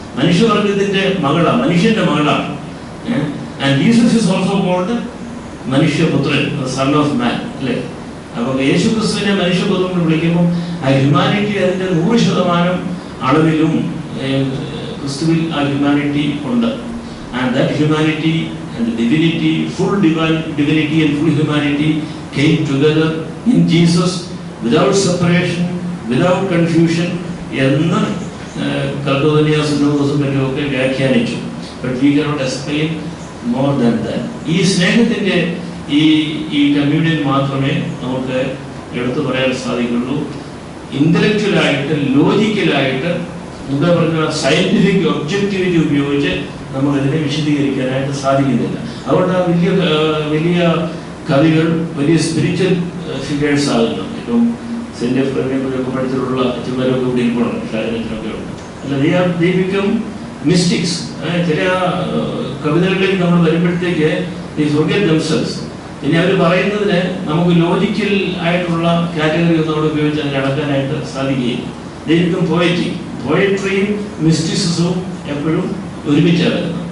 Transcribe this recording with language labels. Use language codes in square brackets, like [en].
[ml] മനുഷ്യവർഗത്തിന്റെ മകളാണ്, മനുഷ്യന്റെ മകളാണ്. [en] and Jesus is also called [ml] മനുഷ്യപുത്രൻ, [en] son of man, [ml] അല്ലേ? അപ്പൊ യേശുക്രിസ്തുവിനെ മനുഷ്യപുത്രൻ എന്ന് വിളിക്കുമ്പോൾ ആ ഹ്യൂമാനിറ്റി അതിന്റെ 100% അളവിലും ക്രിസ്തുവിൽ ആ ഹ്യൂമാനിറ്റി ഉണ്ട്. [en] and that humanity and divinity, full divinity and full humanity came together in Jesus without separation, without confusion [ml] എന്ന് കൽപ്പനിയാസും മറ്റുമൊക്കെ വ്യാഖ്യാനിച്ചു. [en] But we cannot explain more than that. [ml] ഈ സ്നേഹത്തിന്റെ ഈ കമ്മ്യൂണിയൻ മാത്രമേ നമുക്ക് എടുത്തു പറയാൻ സാധിക്കുള്ളൂ. ഇന്റലക്ച്വലായിട്ട്, ലോജിക്കലായിട്ട്, എന്താ പറഞ്ഞ സയന്റിഫിക് ഒബ്ജക്ടിവിറ്റി ഉപയോഗിച്ച് നമ്മൾ ഇതിനെ വിശദീകരിക്കാനായിട്ട് സാധിക്കുന്നില്ല. അതുകൊണ്ട് വലിയ കവികൾ വലിയ സ്പിരിച്വൽ ഫിഗേഴ്സ് ആകുന്നു. ഇപ്പം സെന്റ് എഫ്രേമിനെയൊക്കെ പഠിച്ചിട്ടുള്ള അച്ഛന്മാരൊക്കെ ഇവിടെ ഇരിക്കണം, ഷാരനൊക്കെ ഉണ്ട്. അല്ല, [en] they become mystics. [ml] ചില കവിതകളിലേക്ക് നമ്മൾ വരുമ്പോഴത്തേക്ക് [en] they forget themselves. [ml] ഇനി അവർ പറയുന്നതിന് നമുക്ക് ലോജിക്കൽ ആയിട്ടുള്ള കാറ്റഗറി ഒന്നും അവിടെ ഉപയോഗിച്ച് അതിനെ അടക്കാനായിട്ട് സാധിക്കുകയില്ല. [en] They become poetic. [ml] പോയട്രിയും മിസ്റ്റിസിസവും എപ്പോഴും ഒരുമിച്ചാണ് വരുന്നത്.